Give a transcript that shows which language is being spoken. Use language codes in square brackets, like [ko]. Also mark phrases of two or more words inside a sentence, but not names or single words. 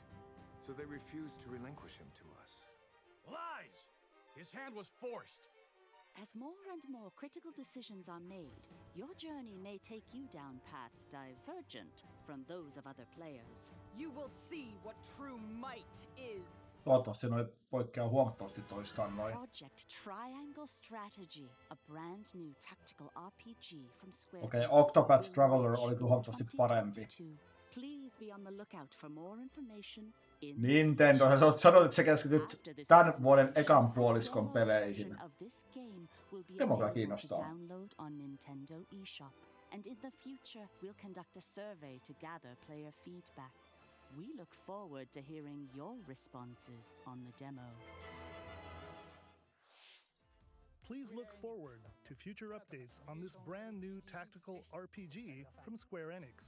[en] So they refuse to relinquish him to us. Lies! His hand was forced. As more and more critical decisions are made, your journey may take you down paths divergent from those of other players. You will see what true might is. [fi] Toivottavasti noi poikkeaa huomattavasti toistaan noin. [en] Project Triangle Strategy, a brand new tactical RPG from Square [fi] Okei, [en] Enix, Octopath will Traveler launch [fi] oli [en] in [fi] huomattavasti parempi. [en] 2022. Please be on the lookout for more information in Nintendo, [fi] sä sanoit, että sä keskityt tämän vuoden ekan puoliskon peleihin. Demo kyllä kiinnostaa. [en] Download on Nintendo eShop, and in the future we'll conduct a survey to gather player feedback. We look forward to hearing your responses on the demo. Please look forward to future updates on this brand new tactical RPG from Square Enix.